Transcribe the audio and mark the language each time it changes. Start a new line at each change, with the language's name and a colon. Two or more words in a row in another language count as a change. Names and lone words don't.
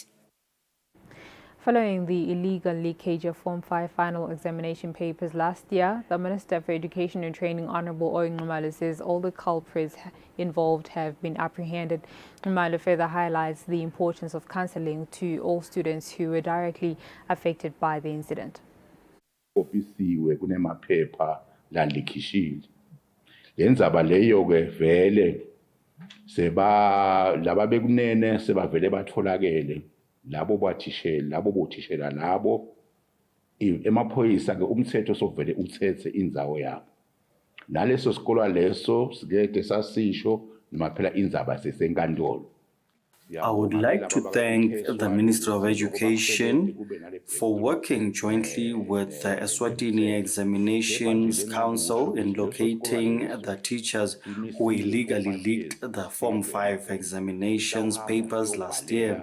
English: Following the illegal leakage of Form 5 final examination papers last year, the Minister for Education and Training, Honourable Ngumalo, says all the culprits involved have been apprehended. Ngumalo further highlights the importance of counselling to all students who were directly affected by the incident.
Swati: Ofisiwe kunemaphepha lalikhishile. Lenzaba leyo ke vele seba laba bekunene sebavele batholakele. Labo bothishela labo emaphoyisa ke umthetho sovele uthethe indzawo yabo naleso sikolo leso sikeke sasisho noma phela indzaba sesenkantolo.
English: I would like to thank the Ministry of Education for working jointly with the Eswatini Examinations Council in locating the teachers who illegally leaked the Form 5 examinations papers last year.